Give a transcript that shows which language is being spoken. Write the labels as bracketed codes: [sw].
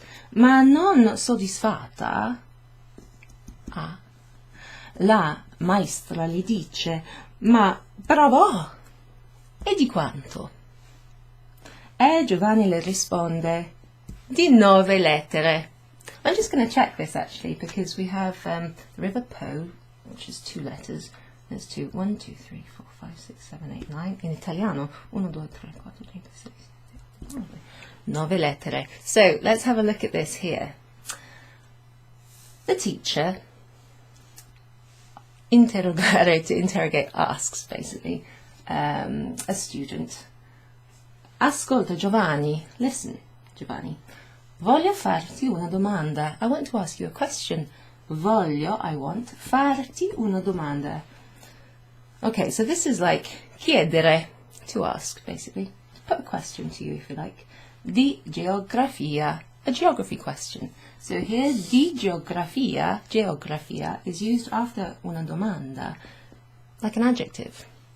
[it] Ma non soddisfatta, la maestra gli dice: ma bravo! E di quanto? E Giovanni le risponde di 9 lettere. [en] I'm just going to check this actually, because we have the river Po, which is 2 letters. There's 2, 1, 2, 3, 4, 5, 6, 7, 8, 9. [it] In Italiano, 1, 2, 3, 4, 5, 6, 7, 9 lettere. [en] So let's have a look at this here. The teacher, to interrogate, asks basically a student. [it] Ascolta Giovanni, [en] listen Giovanni. [it] Voglio farti una domanda. [en] I want to ask you a question. [it] Voglio, [en] I want, [it] farti una domanda. [en] Okay, so this is like chiedere, to ask, basically. Put a question to you, if you like. [it] Di geografia, [en] a geography question. So here, [it] di geografia [en] is used after [it] una domanda, [en] like an adjective.